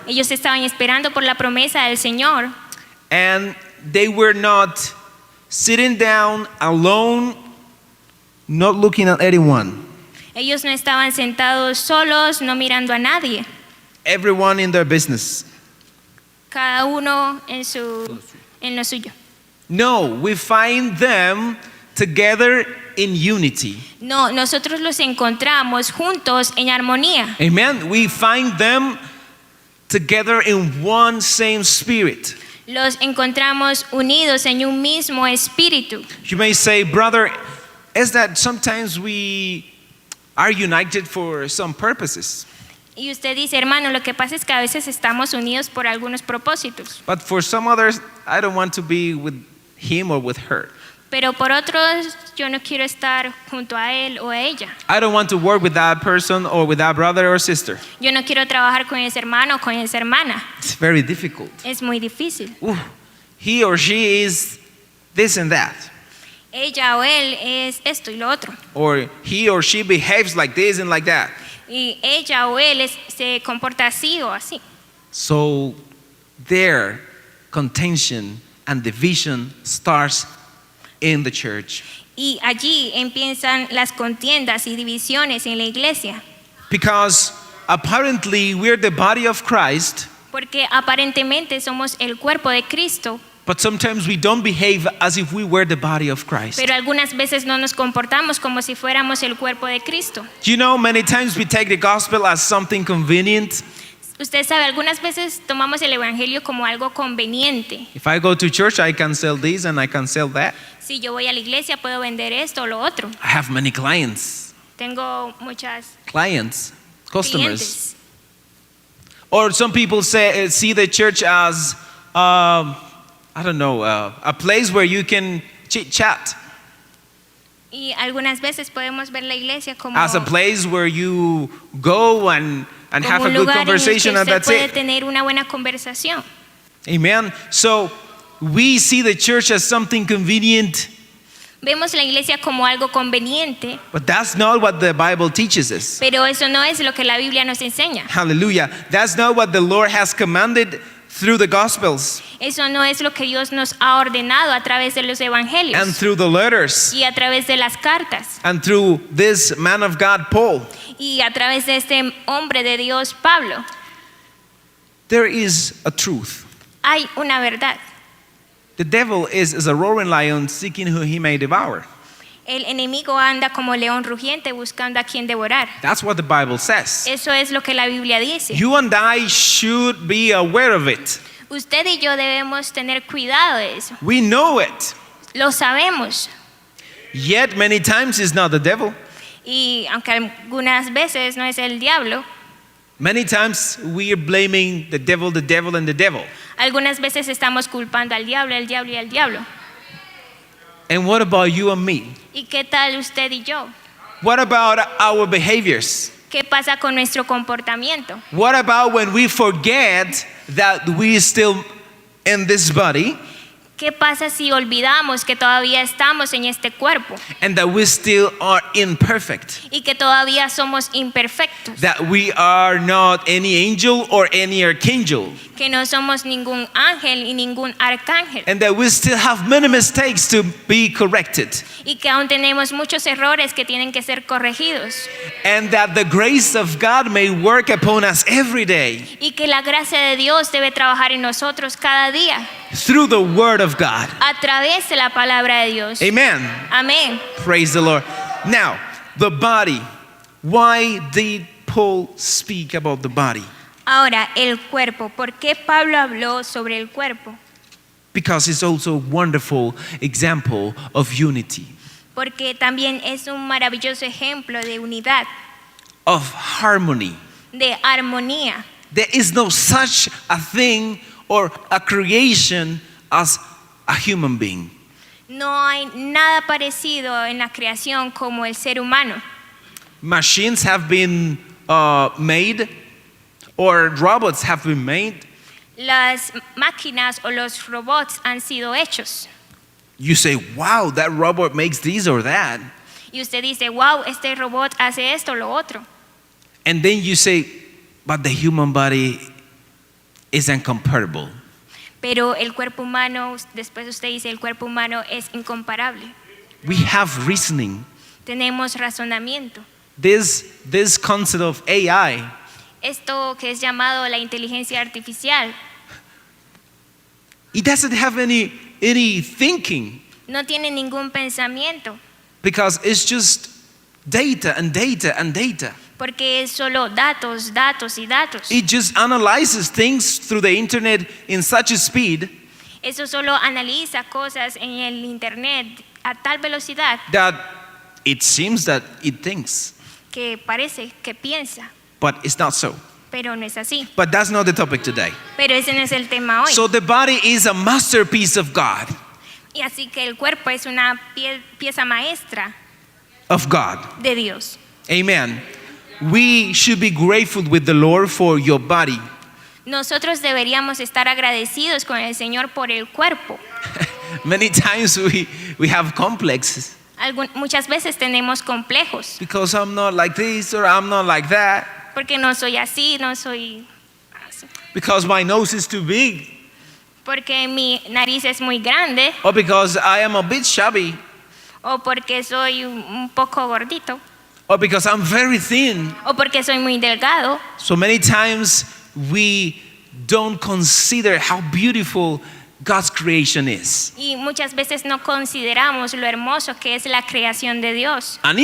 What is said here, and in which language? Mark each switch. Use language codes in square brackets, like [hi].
[es] Ellos estaban esperando por la promesa del Señor [en] and they were not sitting down alone, not looking at anyone. [es] Ellos no estaban sentados solos, no mirando a nadie. [en] Everyone in their business. [es] Cada uno en lo suyo. [en] No, we find them together in unity. [es] No, nosotros los encontramos juntos en armonía. [en] Amen. We find them together in one same spirit. [es] Los encontramos unidos en un mismo espíritu. [en] You may say, brother, is that sometimes we are united for some purposes, [es] Y usted dice, hermano, lo que pasa es que a veces estamos unidos por algunos propósitos, [en] but for some others, I don't want to be with him or with her. [es] pero por otros yo no quiero estar junto a él o a ella. [en] I don't want to work with that person or with that brother or sister. [es] Yo no quiero trabajar con ese hermano o con esa hermana. [en] It's very difficult. [es] Es muy difícil. [en] Ooh, he or she is this and that. [es] Ella o él es esto y lo otro. [en] Or he or she behaves like this and like that. [es] Y ella o él se comporta así o así. [en] So their contention and division starts in the church. [es] Y allí empiezan las contiendas y divisiones en la iglesia. [en] Because apparently we're the body of Christ, [es] Porque aparentemente somos el cuerpo de Cristo, [en] but sometimes we don't behave as if we were the body of Christ. [es] pero algunas veces no nos comportamos como si fuéramos el cuerpo de Cristo. [en] You know, many times we take the gospel as something convenient. [es] Usted sabe, algunas veces tomamos el evangelio como algo conveniente. [en] If I go to church, I can sell this and I can sell that. [es] Si yo voy a la iglesia puedo vender esto o lo otro. [en] I have many clients, [es] Tengo muchas [en] customers. [es] clientes. [en] Or some people see the church as, I don't know, a place where you can chit chat, [es] Y algunas veces podemos ver la iglesia como, [en] as a place where you go and [es] como [en] have a [es] un [en] good [es] lugar en el que [en] conversation, and [es] usted [en] that's [es] puede [en] it. [es] tener una buena conversación. [en] Amen. So we see the church as something convenient, [es] Vemos la iglesia como algo conveniente, [en] but that's not what the Bible teaches us. [es] pero eso no es lo que la Biblia nos enseña. [en] Hallelujah. That's not what the Lord has commanded through the Gospels [es] Eso no es lo que Dios nos ha ordenado a través de los evangelios [en] and through the letters [es] y a través de las cartas [en] and through this man of God, Paul. [es] y a través de este hombre de Dios, Pablo. [en] There is a truth. [es] Hay una verdad. [en] The devil is a roaring lion seeking who he may devour. [es] El enemigo anda como león rugiente buscando a quien devorar. [en] That's what the Bible says. [es] Eso es lo que la Biblia dice. [en] You and I should be aware of it. [es] Usted y yo debemos tener cuidado de eso. [en] We know it. [es] Lo sabemos. [en] Yet many times it's not the devil. [es] Y aunque algunas veces no es el diablo, [en] Many times we are blaming the devil, and the devil. [es] algunas veces estamos culpando al diablo, el diablo y el diablo. [en] And what about you and me? [es] ¿Y qué tal usted y yo? [en] What about our behaviors? [es] ¿Qué pasa con nuestro comportamiento? [en] What about when we forget that we still in this body [es] ¿Qué pasa si olvidamos que todavía estamos en este cuerpo [en] and that we still are imperfect? [es] y que todavía somos imperfectos? [en] That we are not any angel or any archangel, [es] Que no somos ningún ángel y ningún arcángel [en] and that we still have many mistakes to be corrected, [es] y que aún tenemos muchos errores que tienen que ser corregidos [en] and that the grace of God may work upon us every day [es] y que la gracia de Dios debe trabajar en nosotros cada día [en] through the Word of God. [es] a través de la palabra de Dios. [en] Amen. [es] Amén. [en] Praise the Lord. Now, the body. Why did Paul speak about the body? [es] Ahora, el cuerpo. ¿Por qué Pablo habló sobre el cuerpo? [en] Because it's also a wonderful example of unity, [es] Porque también es un maravilloso ejemplo de unidad, [en] of harmony. [es] de armonía. [en] There is no such a thing or a creation as a human being. [es] No hay nada parecido en la creación como el ser humano. [en] Machines have been made, or robots have been made. [es] Las máquinas o los robots han sido hechos. [en] You say, wow, that robot makes this or that. [es] Y usted dice, wow, este robot hace esto o lo otro. [en] And then you say, but the human body is incomparable. [es] Pero el cuerpo humano, después usted dice, el cuerpo humano es incomparable. [en] We have reasoning. [es] Tenemos razonamiento. [en] This concept of AI, [es] Esto que es llamado la inteligencia artificial [en] it doesn't have any thinking, [es] no tiene ningún pensamiento, [en] because it's just data and data and data. [es] porque es solo datos, datos y datos. [en] It just analyzes things through the internet in such a speed [es] Eso solo analiza cosas en el internet a tal velocidad [en] that it seems that it thinks, [es] que parece que piensa, [en] but it's not so. [es] pero no es así. [en] But that's not the topic today. [es] Pero ese no es el tema hoy. [en] So the body is a masterpiece of God, [es] Y así que el cuerpo es una pieza maestra [en] of God. [es] de Dios. [en] Amen. We should be grateful with the Lord for your body. [es] Nosotros deberíamos estar agradecidos con el Señor por el cuerpo. [en] Many times we have complexes [es] Muchas veces tenemos complejos, [en] because I'm not like this or I'm not like that, [es] porque no soy así, no soy así, [en] because my nose is too big, [es] porque mi nariz es muy grande, [en] or because I am a bit chubby, [es] o porque soy un poco gordito, [en] or because I'm very thin. [es] o porque soy muy delgado. [en] So many times we don't consider how beautiful God's creation is. [es] Y muchas veces no consideramos lo hermoso que es la creación de Dios.